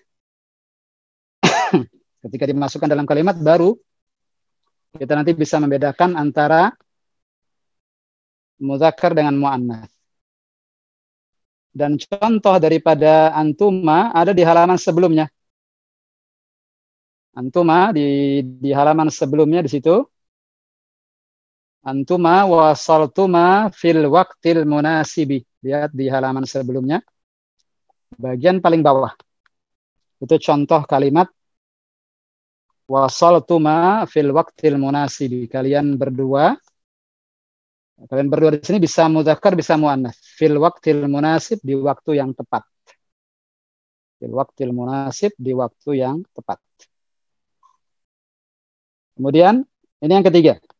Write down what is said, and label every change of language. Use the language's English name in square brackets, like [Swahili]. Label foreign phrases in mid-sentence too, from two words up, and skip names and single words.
[Indonesian] Ketika dimasukkan dalam kalimat baru kita nanti bisa membedakan antara muzakkar dengan muannas. Dan contoh daripada antuma ada di halaman sebelumnya. Antuma di halaman sebelumnya di situ. [Arabic] أنتما وصلتما في الوقت المناسب. [Indonesian] Lihat di halaman sebelumnya. Bagian paling bawah. Itu contoh kalimat [Arabic] وصلتما في الوقت المناسب. [Indonesian] Kalian berdua di sini bisa mudzakkar bisa muannas. [Arabic] في الوقت المناسب, [Indonesian] di waktu yang tepat. [Arabic] في الوقت المناسب, [Indonesian] di waktu yang tepat. Kemudian ini yang ketiga.